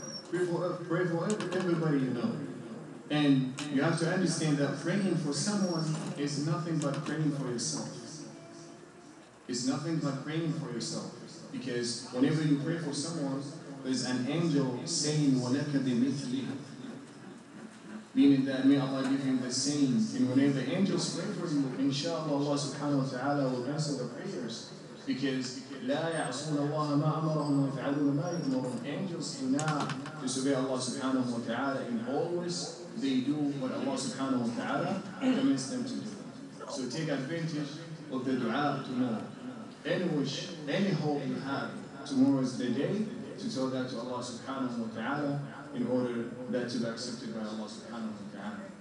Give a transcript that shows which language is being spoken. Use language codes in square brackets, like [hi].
[en] Pray for everybody you know. And you have to understand that praying for someone is nothing but praying for yourself. It's nothing but praying for yourself. Because whenever you pray for someone, there's an angel saying, [ar] وَلَكَ بِمِثْلِهِ, [en] meaning that may Allah give him the same. And whenever the angels pray for you, inshallah, Allah subhanahu wa ta'ala will answer the prayers. Because [ar] لا يعصون الله ما أمرهم ويفعلون ما يؤمرون. [en] Angels do not disobey Allah subhanahu wa ta'ala, and always they do what Allah subhanahu wa ta'ala commands them to do. So take advantage of the dua tomorrow. Any wish, any hope you have, tomorrow is the day to tell that to Allah subhanahu wa ta'ala in order that to be accepted by Allah subhanahu wa ta'ala.